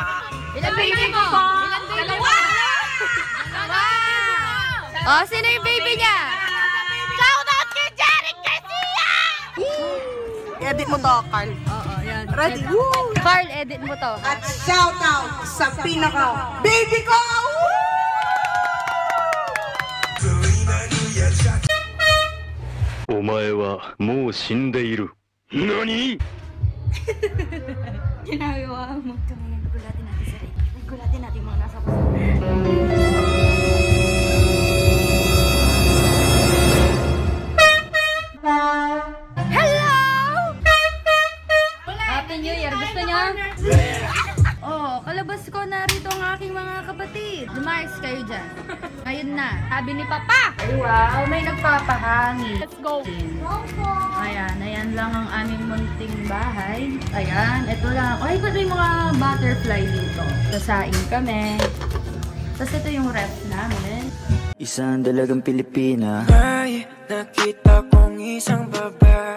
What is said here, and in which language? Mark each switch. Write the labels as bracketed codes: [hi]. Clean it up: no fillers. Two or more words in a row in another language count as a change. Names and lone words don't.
[tl] Ilan baby mo? Ilan baby mo? Wow! Oh, sino yung baby niya? Shoutout kay Jeric Garcia! Edit mo to, Carl. Oo, yan. [en] Ready? Woo! [tl] Carl, edit mo to. At shoutout sa pinaka baby ko! Woo! [ja] お前はもう死んでいる。何? [tl] Ginagawa mo. Nagulatin natin sa rin. Nagulatin natin mga nasa puso. [en] Hello! Happy New Year! [tl] Gusto niyo? Oh, kalabas ko narito ang aking mga kapatid. Lumayas kayo dyan. Ngayon na. Sabi ni Papa. Wow, may nagpapahangin. [en] Let's go. [tl] Ayan, ayan lang ang aming munting bahay. Ayan, ito lang. Ay, ito yung mga butterfly dito. Sasaing kami. Tapos ito yung ref namin. Isang dalagang Pilipina. Ay, nakita kong isang babae.